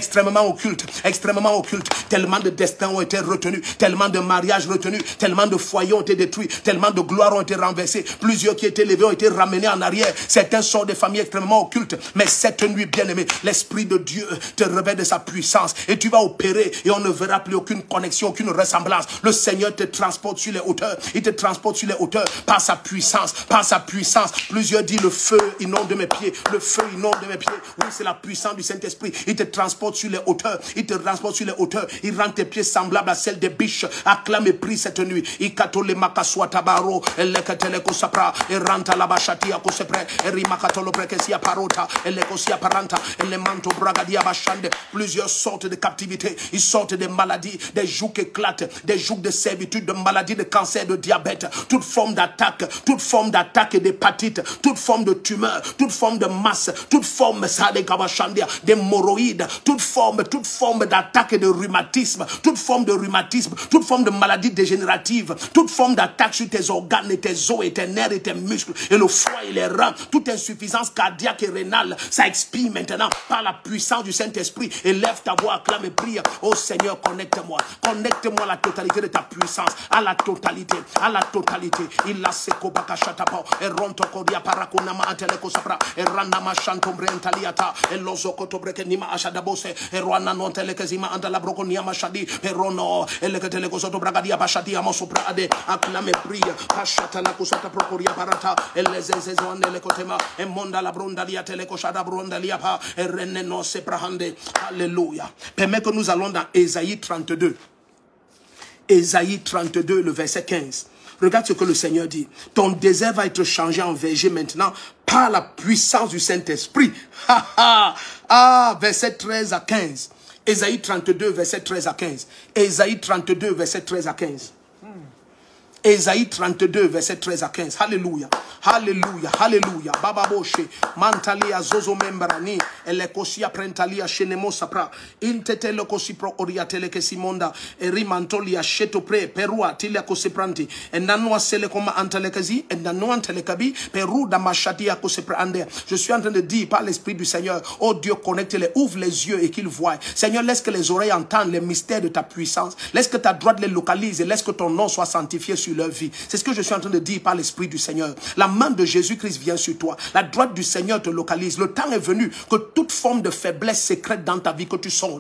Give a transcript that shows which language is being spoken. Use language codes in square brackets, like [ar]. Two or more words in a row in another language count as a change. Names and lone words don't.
[fr] tellement de destins ont été retenus, tellement de mariages retenus, tellement de foyers ont été détruits, tellement de gloires ont été renversées, plusieurs qui étaient élevés ont été ramenés en arrière, certains sont des familles extrêmement occultes, mais cette nuit, bien-aimé, l'Esprit de Dieu te revêt de sa puissance, et tu vas opérer, et on ne verra plus aucune connexion, aucune ressemblance, le Seigneur te transporte sur les hauteurs, il te transporte sur les hauteurs, par sa puissance, par sa puissance. Plusieurs disent le feu inonde mes pieds, le feu inonde mes pieds. Oui, c'est la puissance du Saint-Esprit. Il te transporte sur les hauteurs, il te transporte sur les hauteurs. Il rend tes pieds semblables à celles des biches. Acclame et prie cette nuit. Il katole makaswa tabaro, elle lekatele kosapra, et ranta la bachati à kosepre, et rimakatolo prekesia parota, elle lekosia paranta, et le manto bragadia bachande. Plusieurs sortes de captivité, ils sortent des maladies, des jougs éclatent, des jougs de servitude, de maladies, de cancer, de diabète, toute forme d'attaque et d'hépatite, toute forme de tumeur, toute forme de masse, toute forme d'hémorroïdes, toute forme d'attaque et de rhumatisme, toute forme de maladie dégénérative, toute forme d'attaque sur tes organes et tes os et tes nerfs et tes muscles et le foie et les reins, toute insuffisance cardiaque et rénale, ça expire maintenant par la puissance du Saint-Esprit. Élève ta voix, acclame et prie. Oh Seigneur, connecte-moi à la totalité de ta puissance, à la totalité. Il a seko bakashatapa, et ronto kodia parakunama anteleko sapra, et ranama chantombre entaliata, et lozoko tobreke nima ashadabose, et roana non telekezima andala brokonia mashadi, et rono, et leketeleko soto bragadia bashadi amosopra ade, acclame prie, pashatana kusata prokoria barata, et les ezezone lekotema, et monda la brondalia teleko shada brondalia pa, et reneno seprahande. Alléluia. Permets que nous allons dans Ésaïe 32. Ésaïe 32, le verset 15. Regarde ce que le Seigneur dit. Ton désert va être changé en verger maintenant par la puissance du Saint-Esprit. Verset 13 à 15. Ésaïe 32, verset 13 à 15. Ésaïe 32, verset 13 à 15. Ésaïe 32, verset 13 à 15. Alléluia. Alléluia. Alléluia. Baba Boshe. Mantalia zozo membrani. Elekosia prentalia shenemo sapra. Intete lekosi pro oriatele ke simonda. Eri mantolia sheto pre. Perua tilia kosepranti. Endanua sele koma antelekezi. Endanua antelekabi. Peru damashatia koseprande. Je suis en train de dire par l'Esprit du Seigneur. Oh Dieu, connecte-les. Ouvre les yeux et qu'ils voient. Seigneur, laisse que les oreilles entendent les mystères de ta puissance. Laisse que ta droite les localise et laisse que ton nom soit sanctifié sur leur vie. C'est ce que je suis en train de dire par l'Esprit du Seigneur. La main de Jésus-Christ vient sur toi. La droite du Seigneur te localise. Le temps est venu que toute forme de faiblesse secrète dans ta vie, que tu sortes.